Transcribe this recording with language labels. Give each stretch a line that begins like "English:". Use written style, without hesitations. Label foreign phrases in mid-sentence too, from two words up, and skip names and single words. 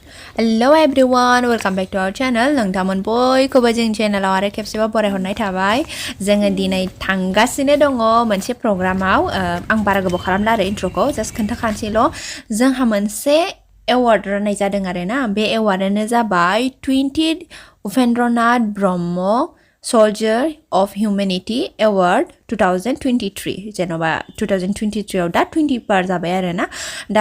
English: Hello everyone, welcome back to our channel.
Bodo: नोंथांमोन बयखौबो जोंनि चेनेलाव आरो खेबसेबाव बरायहरनाय थाबाय. जोङो दिनै थांगासिनो दङ मोनसे प्रग्रामाव आं बारा गोबाव खालामला आरो इन्ट्रोखौ जास्ट खोन्थाखानोसैल' जोंहा मोनसे एवार्ड राननाय जादों आरोना बे एवार्डआनो जाबाय 20th उपेन्द्रनाथ ब्रह्म Soldier of Humanity Award 2023 जेन'बा 2023 आव दा 20 पार जाबाय आरोना दा